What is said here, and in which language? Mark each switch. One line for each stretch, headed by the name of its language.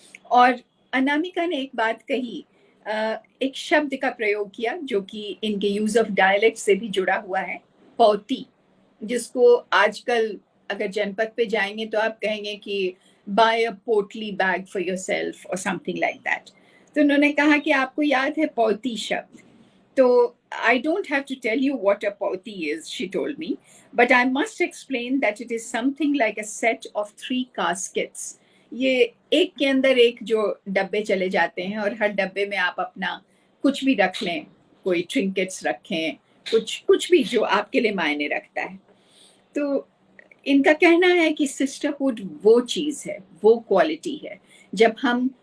Hindi: और अनामिका ने एक बात कही, एक शब्द का प्रयोग किया जो कि इनके यूज ऑफ डायलेक्ट से भी जुड़ा हुआ है, पौती, जिसको आजकल अगर जनपद पे जाएंगे तो आप कहेंगे कि
English: buy a potli bag for yourself
Hindi: और
English: Something like that.
Hindi: तो उन्होंने कहा कि आपको याद है पौती शब्द? तो
English: I don't have to tell you what a pauti is, she told me, but I must explain that it is something like a set of 3 caskets.
Hindi: ये एक के अंदर एक जो डब्बे चले जाते हैं और हर डब्बे में आप अपना कुछ भी रख लें, कोई ट्रिंकेट्स रखें, कुछ भी जो आपके लिए मायने रखता है। तो इनका कहना है कि सिस्टरहुड वो चीज़ है, वो क्वालिटी है जब हम